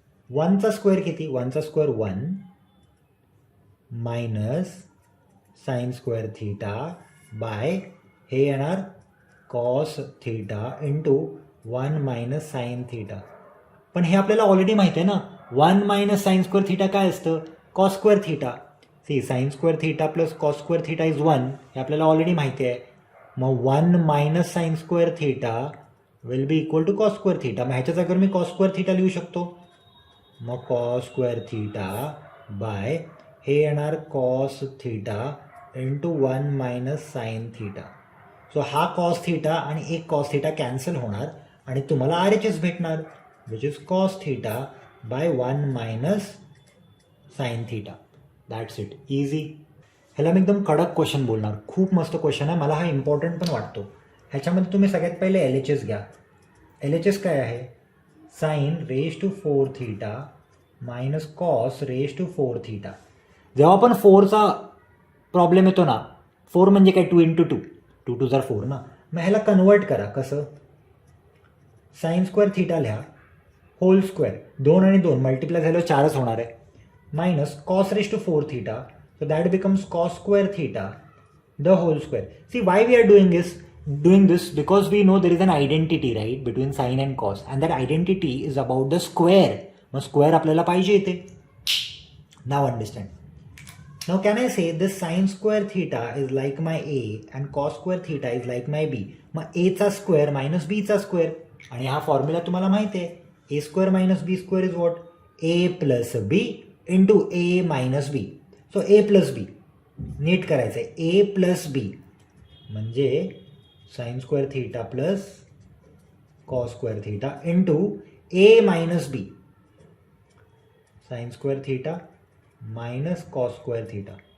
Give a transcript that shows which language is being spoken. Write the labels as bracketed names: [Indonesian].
[Marathi] 1चा square किती, 1चा square 1 minus sine square theta by हे येणार cos theta into 1 minus sine theta. पण हे आपल्याला ऑलरेडी माहिती आहे ना, 1 मायनस साइन स्क्वेअर थिटा काय असतं, cos square theta. [English] see sine square theta plus cos square theta is 1, [Marathi] हे आपल्याला ऑलरेडी माहिती आहे. [English] मग 1 minus sine square theta will be equal to cos square theta. [Marathi] मग ह्याच्या जागेवर मी कॉस स्क्वेअर थिटा लिहू शकतो. मग कॉस स्क्वेअर थिटा बाय हे येणार cos theta into 1 minus sine theta. So हा कॉस थिटा आणि एक कॉस थिटा कॅन्सल होणार आणि तुम्हाला आर एच एस भेटणार, [English] Which is cos theta by 1 minus sine theta. That's it, easy. [Marathi] ह्याला मी एकदम कडक क्वेश्चन बोलणार, खूप मस्त क्वेश्चन आहे, मला हा इम्पॉर्टंट पण वाटतो. ह्याच्यामध्ये तुम्ही सगळ्यात पहिले एल एच एस घ्या. एल एच एस काय आहे, sign raise to 4 theta minus cos raise to 4 theta. जेव्हा पण 4चा प्रॉब्लेम येतो ना, 4 म्हणजे काय, 2 इंटू 2, 2 2 जर 4 ना. मग ह्याला कन्वर्ट करा. कसं, साइन स्क्वेअर थिटा लिहा होल स्क्वेअर, 2 आणि 2 मल्टिप्लाय झाल्यावर 4च होणार आहे, minus cos raise to 4 theta. [English] So that becomes cos square theta the whole square. See why we are doing this because we know there is an identity, right, between sin and cos, and that identity is about the square. [Marathi] मग square आपल्याला पाहिजे इथे. [English] Now understand. Now can I say this sin square theta is like my a and cos square theta is like my b. [Marathi] मग a चा square minus b चा square, आणि हा formula तुम्हाला माहिती आहे, a square minus b square [English] is what, [Marathi] a plus b into a minus b. So A plus बी नीट करायचं आहे, ए प्लस बी म्हणजे sine square theta plus cos square theta into ए minus बी, sine square theta minus cos square theta.